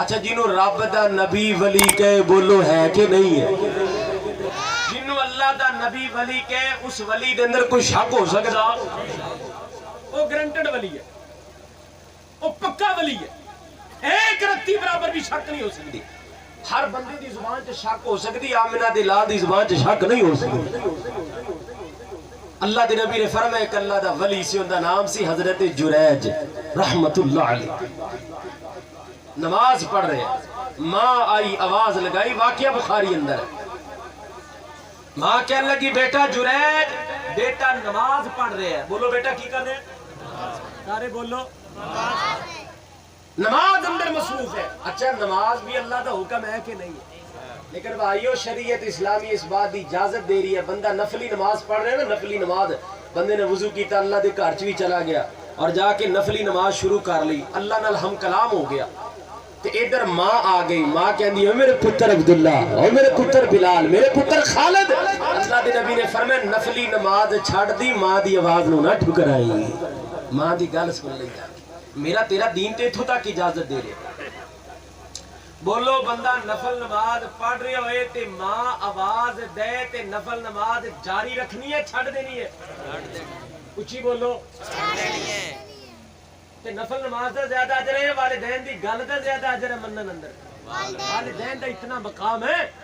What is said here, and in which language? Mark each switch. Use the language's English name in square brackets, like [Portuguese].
[Punjabi] اچھا جنہوں رب دا نبی ولی کہے بولو ہے کہ نہیں ہے؟ جنہوں اللہ دا نبی ولی کہے اس ولی دے اندر کوئی شک ہو سکتا؟ [Urdu] وہ گرنٹڈ ولی ہے، وہ پکا ولی ہے، ایک رتی برابر بھی شک نہیں ہو سکتی. [Punjabi] ہر بندے دی زبان چ شک ہو سکتی، آمنہ دی لال دی زبان چ شک نہیں ہو سکتی. اللہ دے نبی نے فرمایا کہ اللہ دا ولی سی، ان دا نام سی حضرت جریج رحمت اللہ علیہ. نماز پڑھ رہے ہیں، ماں آئی آواز لگائی، واقعہ بخاری اندر ہے. [Urdu] ماں کہنے لگی بیٹا جریج، بیٹا نماز پڑھ رہے ہیں. [Punjabi] بولو بیٹا کی کر رہے ہیں؟ سارے بولو نماز اندر مصروف ہے. اچھا نماز بھی اللہ دا حکم ہے کہ نہیں ہے؟ لیکن بھائیو شریعت اسلامی اس بات دی اجازت دے رہی ہے، بندہ نفلی نماز پڑھ رہے ہیں نا، نفلی نماز بندے نے وضو کیتا، اللہ دے گھر چ بھی چلا گیا اور جا کے نفلی نماز شروع کر لی، اللہ نال ہم کلام ہو گیا. تے ادھر ماں آ گئی، ماں کہندی ہے میرے پتر عبداللہ، او میرے پتر بلال، میرے پتر خالد. اللہ دے نبی نے فرمایا نفلی نماز چھڑ دی، ماں دی آواز نو نہ ٹھکرائی، ماں دی گل سن لئی. میرا تیرا دین تے اتھوں تک اجازت دے رہے. بولو بندہ نفل نماز پڑھ رہے ہوئے تے ماں آواز دے تے نفل نماز جاری رکھنی ہے چھڑ دینی ہے؟ اچھی بولو تے نفل نماز دا زیادہ اجر ہے، والدین دی گل دا زیادہ اجر ہے منن اندر؟ والدین دا اتنا مقام ہے.